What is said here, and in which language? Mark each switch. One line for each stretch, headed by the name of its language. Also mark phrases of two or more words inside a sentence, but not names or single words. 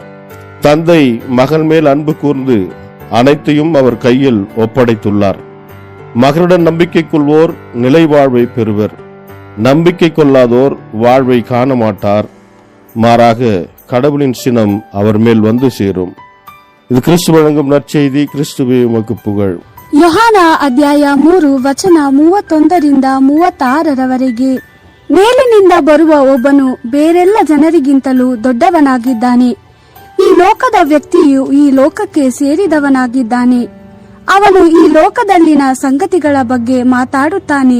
Tamil: தந்தை மகன் மேல் அன்பு கூர்ந்து அனைத்தையும் அவர் கையில் ஒப்படைத்துள்ளார். மகனுடன் நம்பிக்கை கொள்வோர் நிலை வாழ்வை பெறுவர். நம்பிக்கை கொள்ளாதோர் வாழ்வை காண மாட்டார். மாறாக கடவுளின் சினம் அவர் மேல் வந்து சேரும். இது கிறிஸ்து வழங்கும் நற்செய்தி. கிறிஸ்துவே உமக்கு புகழ்.
Kannada: ಯೋಹಾನ ಅಧ್ಯಾಯ 3 ವಚನ 31 36 ಮೇಲಿನಿಂದ ಬರುವ ಒಬ್ಬನು ಬೇರೆಲ್ಲ ಜನರಿಗಿಂತಲೂ ದೊಡ್ಡವನಾಗಿದ್ದಾನೆ. ಈ ಲೋಕದ ವ್ಯಕ್ತಿಯು ಈ ಲೋಕಕ್ಕೆ ಸೇರಿದವನಾಗಿದ್ದಾನೆ. ಅವನು ಈ ಲೋಕದಲ್ಲಿನ ಸಂಗತಿಗಳ ಬಗ್ಗೆ ಮಾತಾಡುತ್ತಾನೆ.